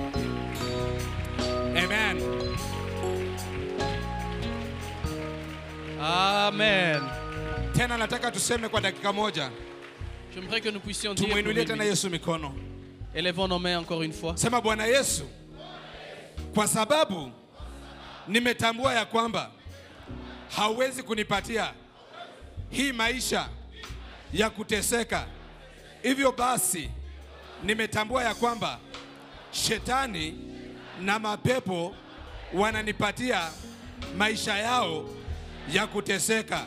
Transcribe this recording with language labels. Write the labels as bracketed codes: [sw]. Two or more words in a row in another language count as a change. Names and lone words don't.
[sw] Amen. Amen. Tena nataka tuseme kwa dakika moja. [fr] J'aimerais que nous puissions dire pour [sw] Tumuinulie [fr] une [sw] tena [fr] minute. [sw] Yesu mikono. [fr] Élevons nos mains encore une fois. [sw] Sema, Bwana Yesu, kwa sababu nimetambua ya kwamba hauwezi kunipatia hii maisha ya kuteseka. Hivyo basi nimetambua ya kwamba shetani na mapepo wananipatia maisha yao ya kuteseka.